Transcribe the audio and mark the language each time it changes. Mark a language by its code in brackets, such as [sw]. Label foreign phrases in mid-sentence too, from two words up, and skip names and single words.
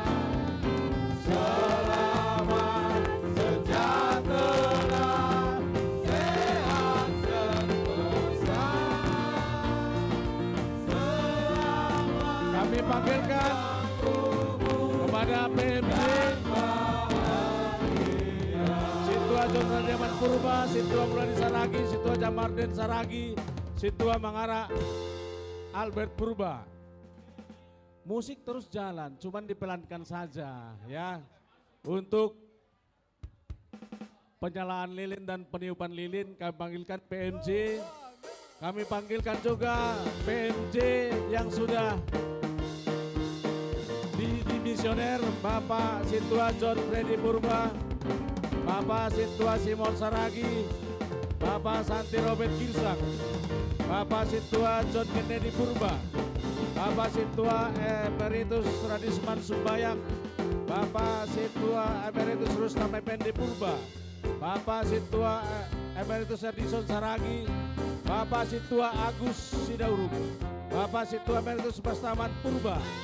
[id] Selamat sejahtera, sehat sentosa. Selamat kami panggilkan kepada PMC Situa John Radiaman Purba, Situa Mulani Saragi, Situa Jamarden Saragi, Situa Mangara Albert Purba. Musik terus jalan, cuman dipelankan saja ya. Untuk penyalaan lilin dan peniupan lilin kami panggilkan PMJ. Kami panggilkan juga PMJ yang sudah dimisioner, Bapak Situa John Freddy Purba, Bapak Situa Simon Saragi, Bapak Santi Robert Kirsak, Bapak Situa John Kennedy Purba, Bapak Situa Emeritus Radisman Sumbayang, Bapak Situa Emeritus Rustam Effendi Purba, Bapak Situa Emeritus Erdison Saragi, Bapak Situa Agus Sidauruk, Bapak Situa Emeritus Bastaman Purba.